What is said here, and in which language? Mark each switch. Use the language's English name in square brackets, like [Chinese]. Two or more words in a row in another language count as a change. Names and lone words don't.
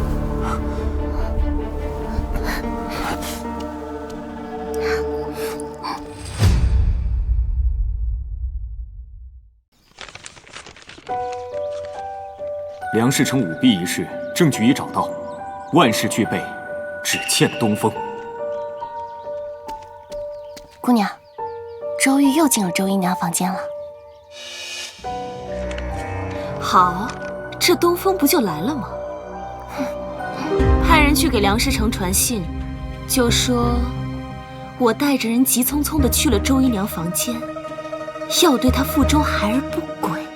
[Chinese] 梁世成舞弊一事，證據已找到，萬事俱備，只欠東風。姑娘， 周玉又进了周姨娘房间了。好，这东风不就来了吗？派人去给梁师成传信，就说我带着人急匆匆地去了周姨娘房间，要对她腹中孩儿不轨。